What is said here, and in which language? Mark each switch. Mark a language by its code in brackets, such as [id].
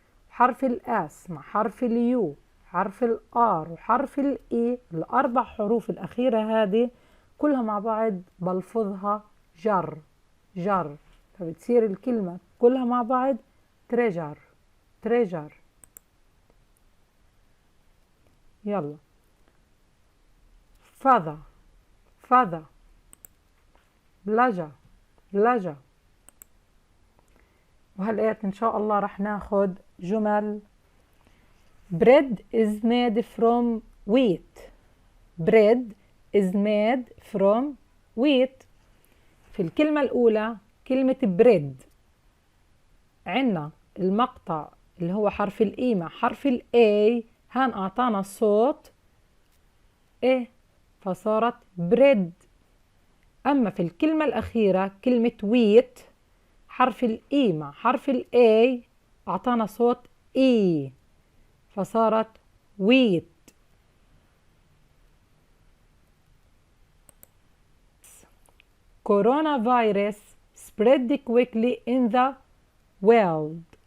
[ar] حرف الاس مع حرف اليو، حرف الار وحرف الاي، الاربع حروف الاخيره هذه كلها مع بعض بلفظها جر جر، فبتصير الكلمه كلها مع بعض تريجر تريجر. [en] يلا father father. [ar] بلاجة بلاجة. وهالآيات إن شاء الله رح ناخد جمل. [en] bread is made from wheat bread is made from wheat. [ar] في الكلمة الأولى كلمة bread عنا المقطع اللي هو حرف الإي مع حرف الأي، هان أعطانا الصوت إيه فصارت bread. أما في الكلمة الأخيرة كلمة wheat حرف الإي مع حرف الأي أعطانا صوت إي فصارت wheat. [en] Coronavirus spread quickly in the world.